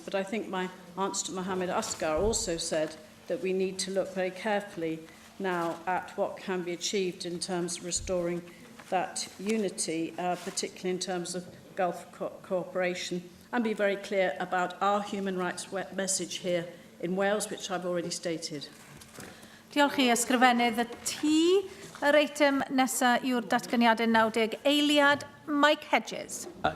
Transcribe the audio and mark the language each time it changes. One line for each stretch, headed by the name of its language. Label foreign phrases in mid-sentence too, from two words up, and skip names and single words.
English: But I think my answer to Mohammed Asghar also said that we need to look very carefully now at what can be achieved in terms of restoring that unity, particularly in terms of Gulf cooperation, and be very clear about our human rights message here in Wales, which I've already stated.
Welsh: Diolch i ysgrifennydd y T. Yr eitem nesaf yw'r datganiadau 90 eiliad Mike Hedges.